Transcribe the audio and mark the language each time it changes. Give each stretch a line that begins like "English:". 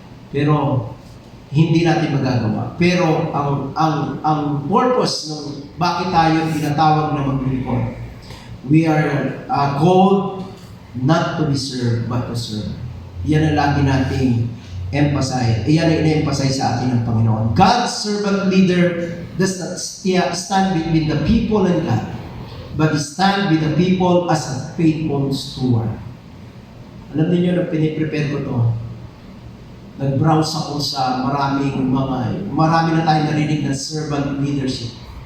Filipino: Pero hindi natin magagawa. Pero ang purpose ng bakit tayo tinatawag na maglingkod,
English: we are called not to be served, but to serve.
Filipino: Yan ang lagi nating emphasize. Yan ang ina-emphasize sa atin ng Panginoon.
English: God's servant leader does not stand between the people and God, but stand with the people as a faithful steward.
Filipino: Alam niyo na piniprepare ko to. Nag-browse ako sa marami na tayong narinig ng servant leadership.